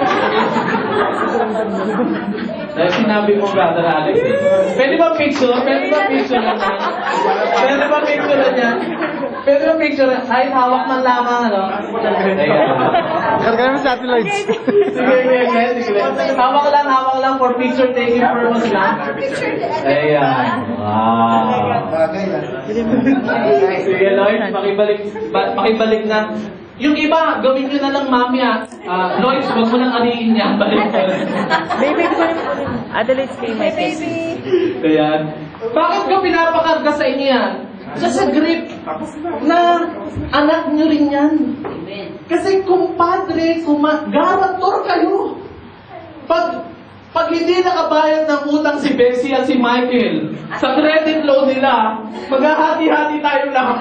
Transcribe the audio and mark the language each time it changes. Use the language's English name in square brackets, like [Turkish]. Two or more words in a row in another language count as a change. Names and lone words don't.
[Filipino] Dahil sinabi mo, Brother Alex, pwede ba picture? Pwede ba picture na yan? Pwede ba picture na yan? Pwede ba picture na? Kahit hawak man lamang, ano? Karga mo sa Adelaide. Sige. Hawak lang [English] for picture taking purpose [Filipino] lang. Ayan. Wow. Sige, Lloyd, pakibalik na. Yung iba, gawin nyo na lang mamaya. Lloyd, wag mo nang alihin niya. Balik ko. [English] Baby, Adelaide, stay my baby. [Filipino] Ayan. Bakit ko pinapakarga sa inyo yan? [English] Just a grip [Filipino] na anak nyo rin yan. Kasi kumpadre, garantor kayo. Pag hindi nakabayad ng utang si Bessie at si Michael, sa credit loan nila, maghahati-hati tayo lahat.